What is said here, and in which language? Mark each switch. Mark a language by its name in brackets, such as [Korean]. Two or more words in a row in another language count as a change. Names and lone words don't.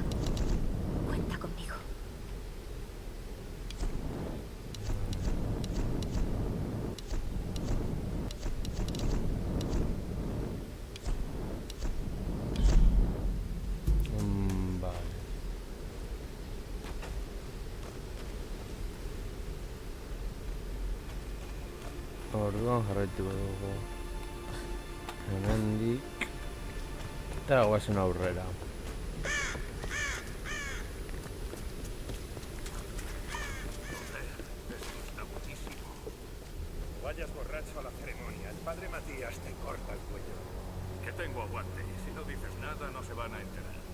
[Spanish] Cuenta conmigo. Vale. [Basque] Orduan jarraituko dugu. Hemendik. Eta guazen aurrera. [Spanish] Vayas borracho a la ceremonia. El padre Matías te corta el cuello. Que tengo aguante. Si no dices nada, no se van a enterar.